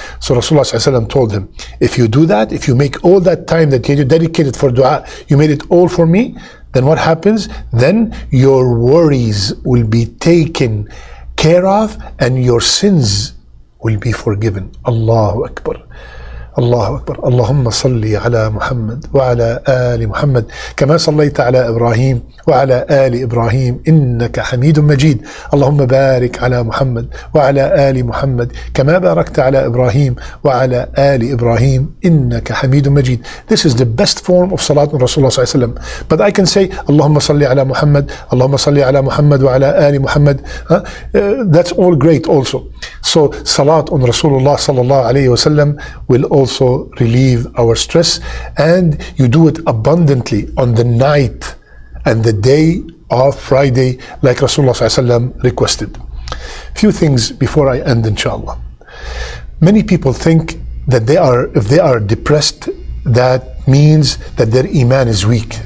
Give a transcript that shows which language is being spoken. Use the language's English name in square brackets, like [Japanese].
[English] So Rasulullah sallallahu alaihi wasallam told him, if you do that, if you make all that time that you dedicated for dua, you made it all for me, then what happens? Then your worries will be taken care of and your sins will be forgiven. [Arabic] Allahu Akbar. الله أكبر. اللهم صل على محمد وعلى آل محمد كما صليت على إبراهيم وعلى آل إبراهيم إنك حميد مجيد. اللهم بارك على محمد وعلى آل محمد كما باركت على إبراهيم وعلى آل إبراهيم إنك حميد مجيد. [English] This is the best form of salat on Rasulullah [Arabic] صلى الله عليه وسلم. [English] But I can say [Arabic] اللهم صل على محمد, اللهم صل على محمد وعلى آل محمد. [English] That's all great also. So salat on Rasulullah [Arabic] صلى الله عليه وسلم [English] will also relieve our stress, and you do it abundantly on the night and the day of Friday like Rasulullah ﷺ requested. Few things before I end, inshallah. Many people think that if they are depressed, that means that their iman is weak.